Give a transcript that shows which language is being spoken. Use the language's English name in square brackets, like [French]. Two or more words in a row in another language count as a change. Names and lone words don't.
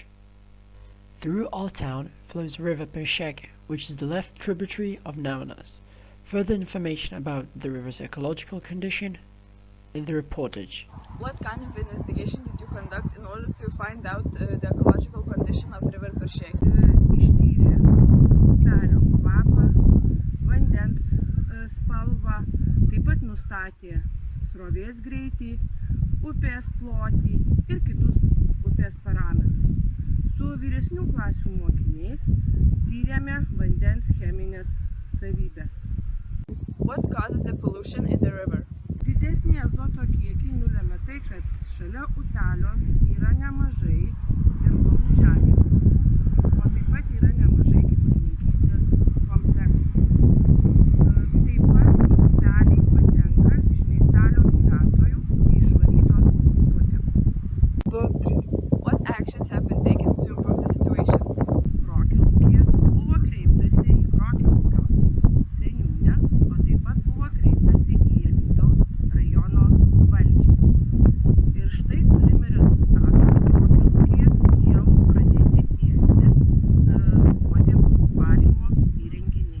[English] Through our town flows the river Peršėkė, which is the left tributary of Nemunas. Further information about the river's ecological condition in the reportage. What kind of investigation did you conduct in order to find out the ecological condition of river Peršėkė? [Lithuanian] Ištyrė upelio kvapą, vandens spalvą, taip pat nustatė srovės greitį, upės plotį ir kitus upės parametrus. Su vyresnių klasių mokiniais tyrėme vandens cheminės savybės. [English] What causes the pollution in the river? [Lithuanian] Didesnį azoto kiekį nulemia tai, kad šalia upelio yra nemažai dirvonų žemės, o taip pat yra nemažai gyvulininkystės kompleksų. Taip pat į upelį patenka iš miestelio gyventojų neišvalytos nuotekos. [English] What actions have been taken to improve the situation? [Lithuanian] Krokilaukėje buvo kreiptasi į Krokilaukio seniūnę, o taip pat buvo kreiptasi į Alytaus rajono valdžią. Ir štai turime rezultatą. Krokilaukėje jau pradėti tiesti nuotekų valymo įrenginiai.